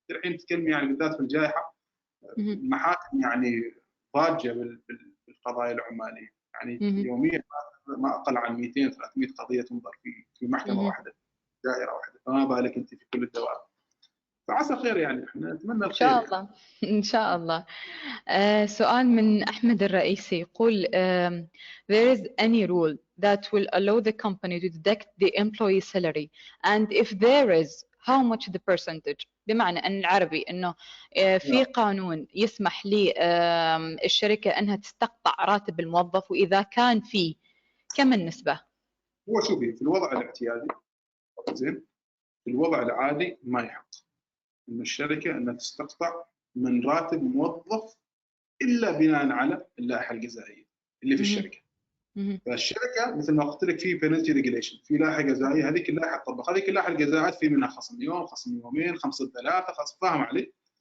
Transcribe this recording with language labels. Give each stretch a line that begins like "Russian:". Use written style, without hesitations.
Arabic: الحين تتكلم يعني بالذات في الجائحه المحاكم يعني ضاجه بالقضايا العماليه، يعني يوميا ما اقل عن 200 300 قضيه تنظر في محكمه واحده، دائره واحده، فما بالك انت في كل الدوائر. فعسى خير يعني، احنا نتمنى الخير. إن شاء الله إن شاء الله. سؤال من أحمد الرئيسي يقول
English: there is any rule that will allow the company to deduct the employee salary, and if there is how much the percentage؟
Arabic: بمعنى أن العربي أنه في قانون يسمح للشركة أنها تستقطع راتب الموظف، وإذا كان فيه كم النسبة؟ هو شوفي في الوضع الاعتيادي زين، في الوضع العادي ما يحق ان الشركه انها تستقطع من راتب موظف الا بناء على اللائحه الجزائيه اللي في الشركه. فالشركه مثل ما قلت لك في بنالتي ريجوليشن، في لائحه جزائيه، هذيك اللائحه تطبق، هذيك اللائحه الجزائيه في منها خصم يوم، خصم يومين، خصم ثلاثه، خصم، فاهم علي؟